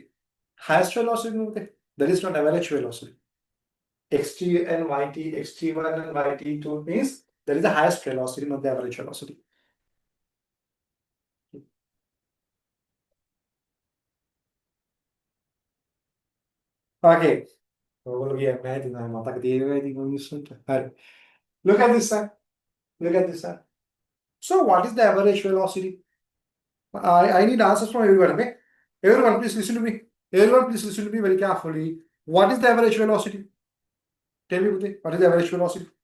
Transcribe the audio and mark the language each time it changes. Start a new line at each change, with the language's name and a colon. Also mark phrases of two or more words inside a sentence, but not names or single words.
English: Highest velocity. That is not average velocity. xt and yt, xt1 and yt2 means that is the highest velocity, not the average velocity. Okay.
Sinhala: ඔයගොල්ලෝ කියන්නේ නැහැ ඉතින් මම මතක තියෙනවා ඉතින් මිනිස්සුන්ට. හරි.
English: Look at this side. Look at this side. So what is the average velocity? I need answers from everyone. Okay? Everyone, please listen to me. Everyone, please listen to me very carefully. What is the average velocity? Tell me, Bhuti, what is the average velocity?